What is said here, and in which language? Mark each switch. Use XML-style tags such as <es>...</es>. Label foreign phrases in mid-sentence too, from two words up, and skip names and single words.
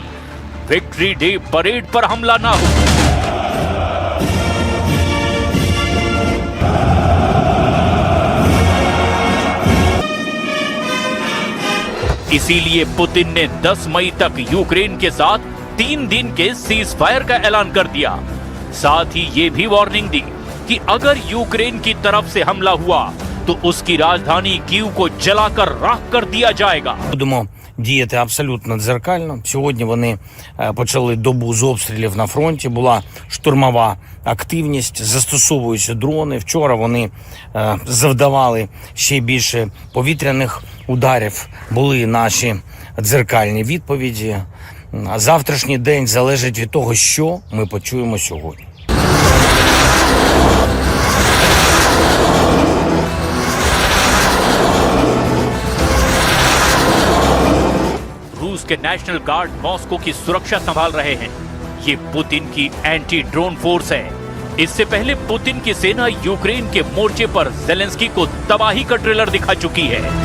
<hi>विक्ट्री डे परेड पर हमला ना हो। इसीलिए पुतिन ने 10 मई तक यूक्रेन के साथ 3 दिन के सीज फायर का ऐलान कर दिया। साथ ही ये भी वार्निंग दी कि अगर यूक्रेन की तरफ से हमला हुआ तो उसकी राजधानी कीव को जलाकर राख कर दिया जाएगा।</hi> <uk>Будемо діяти абсолютно дзеркально. Сьогодні вони почали добу з обстрілів на фронті. Була штурмова активність, застосовуючи дрони. Вчора вони завдавали ще більше повітряних ударів. Були наші дзеркальні відповіді. А завтрашній день залежить від того, що ми почуємо сьогодні.</uk> <hi>रूस के नेशनल गार्ड मॉस्को की सुरक्षा संभाल रहे हैं। ये पुतिन की</hi> <en>anti drone force</en> <hi>है। इससे पहले पुतिन की सेना यूक्रेन के मोर्चे पर ज़ेलेंस्की को तबाही का ट्रेलर दिखा चुकी है।</hi>